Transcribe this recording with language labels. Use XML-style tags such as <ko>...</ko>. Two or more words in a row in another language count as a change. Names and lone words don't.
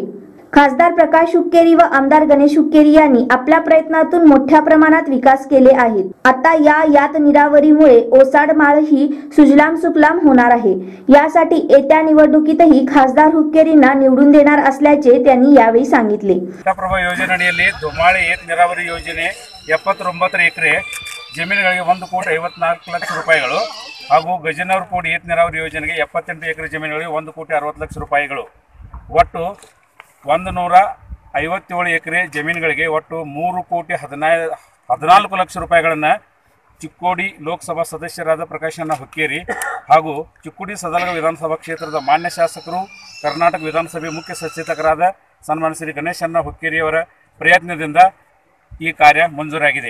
<mr>खासदार प्रकाश हुक्केरी व आमदार गणेश हुक्केरी यांनी आपल्या प्रयत्नातून मोठ्या प्रमाणात विकास केले आहेत। आता यात नीरावरीमुळे ओसाड माळ ही सुजलाम सुफलाम होणार आहे। यासाठी येत्या निवडणुकीतही खासदार हुक्केरींना निवडून देणार असल्याचे त्यांनी यावेळी सांगितले।</mr> <kn>ಪ್ರಭಾ ಯೋಜನೆಯಡಿಯಲ್ಲಿ ಧುಮಾಳೆ ಏತ ನೀರಾವರಿ ಯೋಜನೆ 79 ಎಕರೆ ಜಮೀನುಗಳಿಗೆ 1,54 ಲಕ್ಷ ರೂಪಾಯಿಗಳು ಹಾಗೂ ಗಜನೂರು ಕೂಡಿ ಏತ ನೀರಾವರಿ ಯೋಜನೆಗೆ 78 ಎಕರೆ ಜಮೀನುಗಳಿಗೆ 1,60 ಲಕ್ಷ ರೂಪಾಯಿಗಳು ಒಟ್ಟು 157 ಎಕರೆ ಜಮೀನುಗಳಿಗೆ ಒಟ್ಟು 3,14 ಲಕ್ಷ ರೂಪಾಯಿಗಳನ್ನು ಚಿಕ್ಕೋಡಿ ಲೋಕಸಭಾ ಸದಸ್ಯರಾದ ಪ್ರಕಾಶಣ್ಣ ಹುಕ್ಕೇರಿ ಹಾಗೂ ಚಿಕ್ಕೋಡಿ ಸದಲಗ ವಿಧಾನಸಭಾ ಕ್ಷೇತ್ರದ ಮಾನ್ಯ ಶಾಸಕರು ಕರ್ನಾಟಕ ವಿಧಾನಸಭೆ ಮುಖ್ಯ ಸಚೇತಕರಾದ ಸನ್ಮಾನ್ಯ ಶ್ರೀ ಗಣೇಶಣ್ಣ ಹುಕ್ಕೇರಿಯವರ ಪ್ರಯತ್ನದಿಂದ ಈ ಕಾರ್ಯ ಮಂಜೂರಾಗಿದೆ।</kn>